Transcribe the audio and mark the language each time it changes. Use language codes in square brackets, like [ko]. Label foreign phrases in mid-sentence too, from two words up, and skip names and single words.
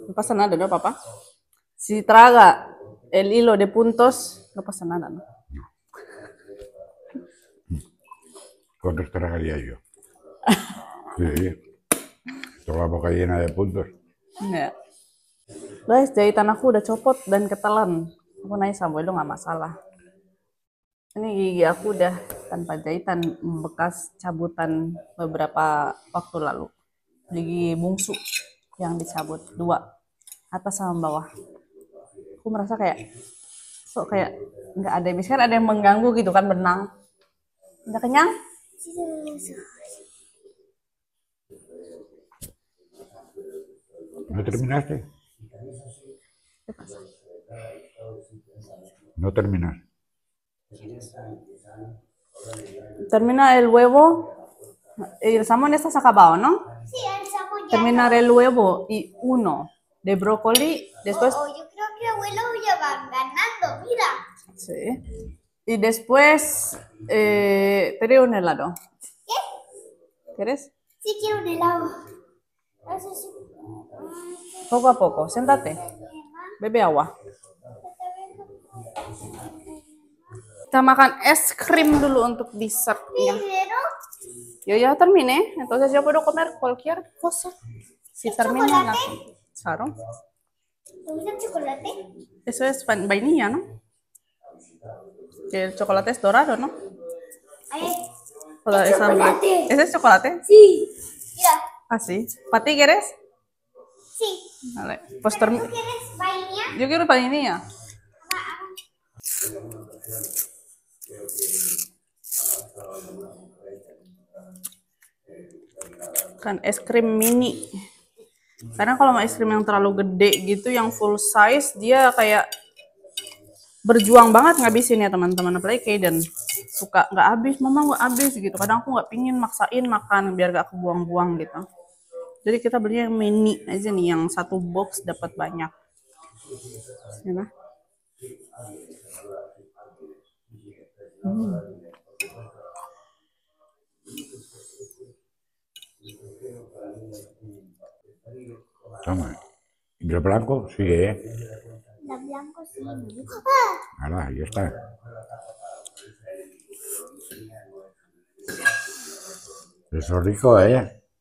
[es] No pasa nada, ¿no, papá? Si traga el hilo de puntos, no pasa nada, ¿no? ¿Cuántos tragaría yo? Sí. Toda la boca llena de puntos. Ya. [id] Guys, jahitan aku udah copot dan ketelan. Aku naik sama itu nggak masalah. Ini gigi aku udah tanpa jahitan, bekas cabutan beberapa waktu lalu. Gigi bungsu yang dicabut, 2, atas sama bawah. Aku merasa kayak nggak ada, misalkan ada yang mengganggu gitu kan, benang. Udah kenyang? [es] ¿No terminaste? No terminas. Termina el huevo. El salmón está acabado, ¿no? Sí, el salmón ya. Terminar el huevo y 1 de brócoli. Después Yo creo que abuelo ya van ganando, mira. Sí. Y después te doy un helado. ¿Qué? ¿Quieres? Sí quiero un helado. Eso sí. Poco a poco, siéntate. Bebe agua. [id] Kita makan es krim dulu untuk dessertnya. [es] Primero, Yo ya terminé, entonces yo puedo comer cualquier cosa. Si termina la... Claro. ¿te gusta el chocolate? Eso es vainilla, ¿no? Que el chocolate es dorado, ¿no? Ay, Toda esa- chocolate. ¿Ese es chocolate? sí. Mira, Ah, sí. ¿Para ti quieres? sí. Vale. Pues ¿Tú termina. quieres vainilla? Yo quiero vainilla. [id] Kan es krim mini. Karena kalau mau es krim yang terlalu gede gitu, yang full size, dia kayak berjuang banget ngabisin ya teman-teman. Apalagi Kaden suka nggak habis, mama nggak habis gitu. Kadang aku nggak pingin maksain makan biar gak kebuang-buang gitu. Jadi kita belinya yang mini aja nih, yang satu box dapat banyak. Ya, nah. [es] Toma. ¿Y el blanco? Sí, ¿eh? La blanco sí. Ahora, ahí está. Eso es rico, ¿eh?